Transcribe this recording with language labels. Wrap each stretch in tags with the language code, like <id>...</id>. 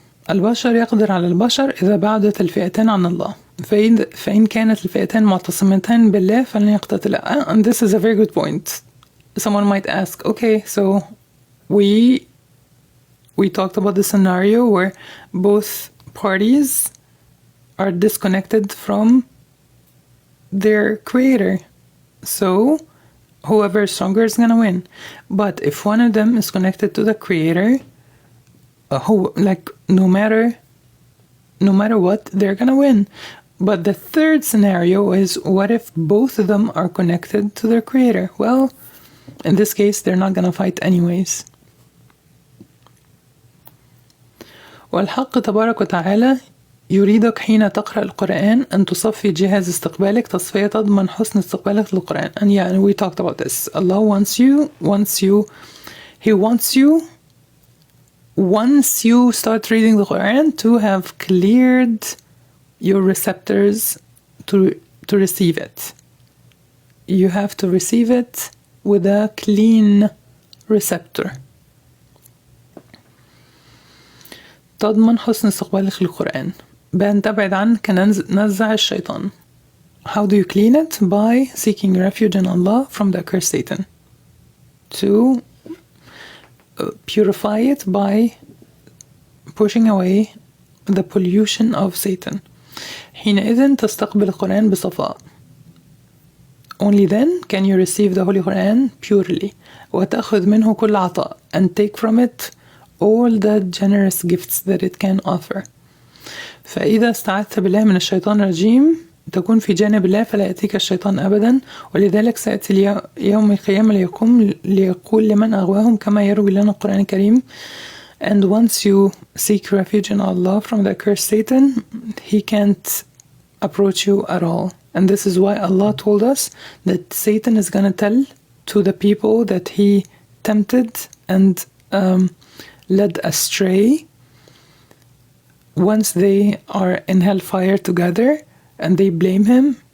<ar>البشر يقدر على البشر إذا بعدت الفئتين عن الله. فإن كانت الفئتين معتصمتين بالله فلن يقتتلا.</ar> <en>And this is a very good point. Someone might ask, okay, so we talked about the scenario where both parties are disconnected from their creator. So whoever is stronger is gonna win. But if one of them is connected to the creator, no matter what, they're gonna win. But the third scenario is, what if both of them are connected to their creator? Well, in this case, they're not gonna fight anyways.</en> <ar>والحق تبارك وتعالى يريدك حين تقرأ القرآن أن تصفي جهاز استقبالك تصفية تضمن حسن استقبالك للقرآن.</ar> <en>And yeah, we talked about this. Allah wants you, He wants you, once you start reading the Quran, to have cleared your receptors to receive it. You have to receive it with a clean receptor.</en> <ar>تضمن حسن استقبالك للقرآن بأن تبعد عنك نزع الشيطان.</ar> <en>How do you clean it? By seeking refuge in Allah from the accursed Satan. To purify it by pushing away the pollution of Satan.</en> <ar>حينئذ تستقبل القرآن بصفاء.</ar> <en>Only then can you receive the Holy Quran purely.</en> <ar>وتأخذ منه كل عطاء,</ar> <en>and take from it all the generous gifts that it can offer.</en> <ar>فإذا استعذت بالله من الشيطان الرجيم تكون في جانب الله فلا يأتيك الشيطان أبدا. ولذلك سيأتي يوم القيامة ليقول لمن أغواهم كما يروي لنا القرآن الكريم.</ar> <en>And once you seek refuge in Allah from the cursed Satan, he can't approach you at all. And this is why Allah told us that Satan is going to tell to the people that he tempted and led astray, once they are in hellfire together and they blame him,</en>